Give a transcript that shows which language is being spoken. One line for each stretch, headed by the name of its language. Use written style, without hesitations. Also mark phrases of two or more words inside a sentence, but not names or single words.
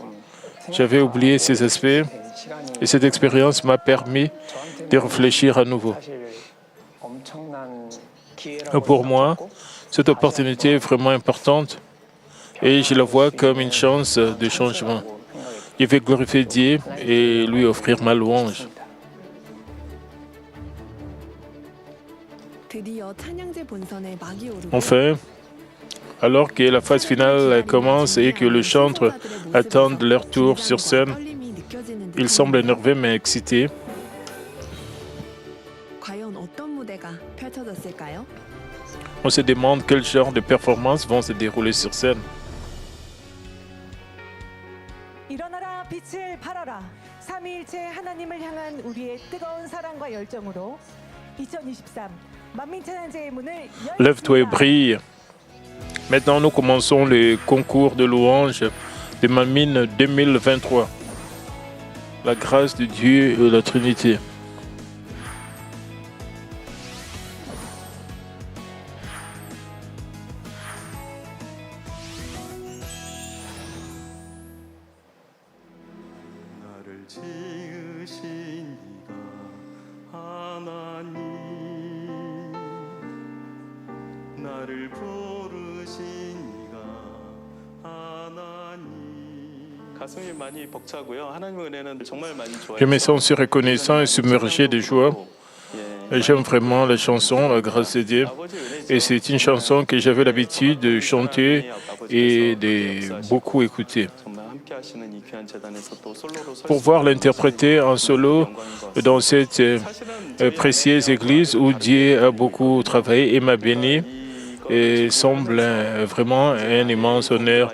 French: J'avais oublié ces aspects et cette expérience m'a permis de réfléchir à nouveau. Pour moi, cette opportunité est vraiment importante et je la vois comme une chance de changement. Je vais glorifier Dieu et lui offrir ma louange.
Korean: 드디어 찬양제 본선에 막이 오르고
French: Enfin, alors que la phase finale commence et que les chantres attendent leur tour sur scène,
Korean: 떨림이 느껴지는
French: ils semblent énervés mais excités.
Korean: 과연 어떤 무대가 펼쳐졌을까요?
French: On se demande quel genre de performances vont se dérouler sur scène.
Korean: 일어나라 빛을 발하라 삼위일체 하나님을 향한 우리의 뜨거운 사랑과 열정으로 2023 만민찬양제의 문을
French: Lève-toi et
Korean: 열겠습니다.
French: brille. Maintenant, nous commençons le concours de louanges de Mamine 2023. La grâce de Dieu et la Trinité.
Korean: 나를 지으신 이가 하나님 나를 부르신 이가 하나님 가슴이 많이 벅차고요. 하나님의 은혜는 정말 많이 좋아요.
French: Je me sens si reconnaissant et submergé de joie. J'aime vraiment la chanson, la grâce de Dieu. Et c'est une chanson que j'avais l'habitude de chanter et de beaucoup écouter. Pour voir l'interpréter en solo dans cette précieuse église où Dieu a beaucoup travaillé et m'a béni, et semble vraiment un immense honneur.